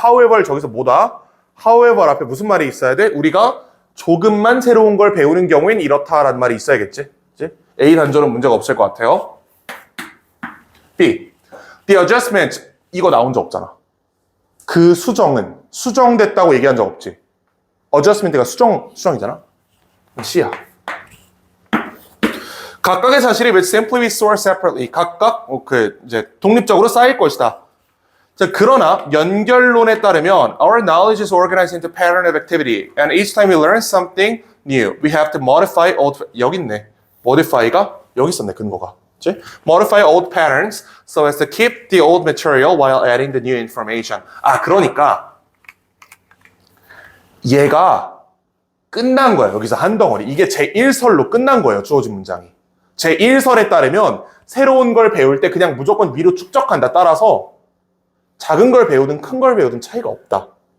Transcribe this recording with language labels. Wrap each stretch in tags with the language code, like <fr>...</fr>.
<ko>However 저기서 뭐다? However 앞에 무슨 말이 있어야 돼? 우리가 조금만 새로운 걸 배우는 경우엔 이렇다라는 말이 있어야겠지. 그치? A 단조는 문제가 없을 것 같아요. B. The adjustment 이거 나온 적 없잖아. 그 수정은 수정됐다고 얘기한 적 없지. adjustment가 수정이잖아. C야. 각각의 사실이</ko> <en>will simply be stored separately.</en> <ko>각각 이제 독립적으로 쌓일 것이다. 자, 그러나 연결론에 따르면</ko> <en>our knowledge is organized into pattern of activity, and each time we learn something new, we have to modify old.</en> <ko>여기 있네. modify가 여기 있었네 근거가. 그치?</ko> <en>modify old patterns so as to keep the old material while adding the new information.</en> <ko>그러니까 얘가 끝난 거예요. 여기서 한 덩어리. 이게 제1설로 끝난 거예요. 주어진 문장이. 제1설에 따르면 새로운 걸 배울 때 그냥 무조건 위로 축적한다. 따라서 작은 걸 배우든 큰 걸 배우든 차이가 없다.</ko>